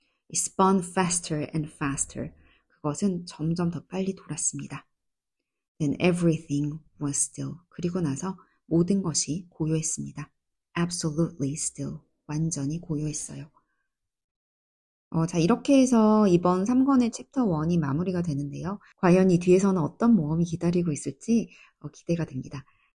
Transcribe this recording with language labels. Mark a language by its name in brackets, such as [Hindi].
[English] It spun faster and faster. [Korean] 그것은 점점 더 빨리 돌았습니다. [English] Then everything was still. [Korean] 그리고 나서 모든 것이 고요했습니다. [English] Absolutely still. [Korean] 완전히 고요했어요. 자, 이렇게 해서 이번 3권의 챕터 1이 마무리가 되는데요. 과연 이 뒤에서는 어떤 모험이 기다리고 있을지 기대가 됩니다.